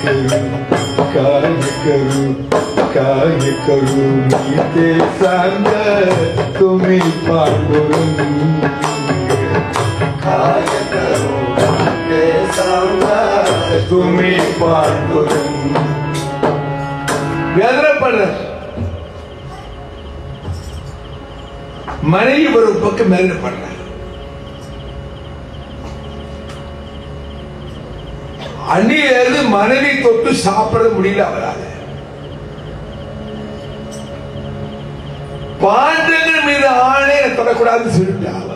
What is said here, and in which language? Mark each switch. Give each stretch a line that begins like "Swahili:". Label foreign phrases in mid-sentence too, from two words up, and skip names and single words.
Marathi: करू मी ते सांग तुम्ही पांडुरंग काय करू ते सांग तुम्ही पांडुरंग வேதனைப்படுற
Tamil: மனைவி ஒரு பக்கம் வேதனைப்படுற அந்நியது மனைவி தொட்டு சாப்பிட முடியல அவரால் பாண்டங்கள் மீது ஆணை தொடக்கூடாதுன்னு சொல்லிட்டா